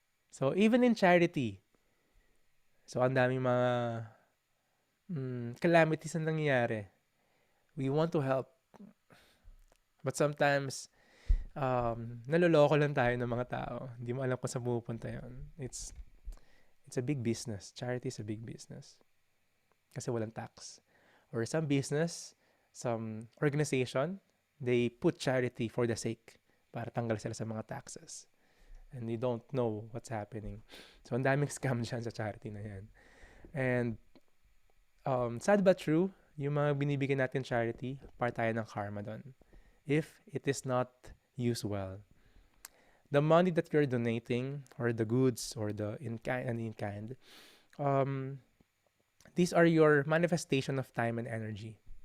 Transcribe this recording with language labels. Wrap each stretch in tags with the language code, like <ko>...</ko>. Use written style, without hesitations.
<en>So even in charity, so</en> <tl>ang daming mga calamities na nangyayari.</tl> <en>We want to help. But sometimes,</en> <tl>naloloko lang tayo ng mga tao. Hindi mo alam kung saan pupunta yun.</tl> <en>It's a big business. Charity is a big business.</en> <tl>Kasi walang</tl> <en>tax. Or some business, some organization, they put charity for the sake</en> <tl>para tanggal sila sa mga</tl> <en>taxes. And you don't know what's happening.</en> <tl>So, ang daming scam dyan sa charity na yan.</tl> <en>And, sad but true,</en> <tl>yung mga binibigyan natin charity, part tayo ng karma doon.</tl> <en>If it is not used well. The money that you're donating, or the goods, or the in kind, um, these are your manifestation of time and energy.</en>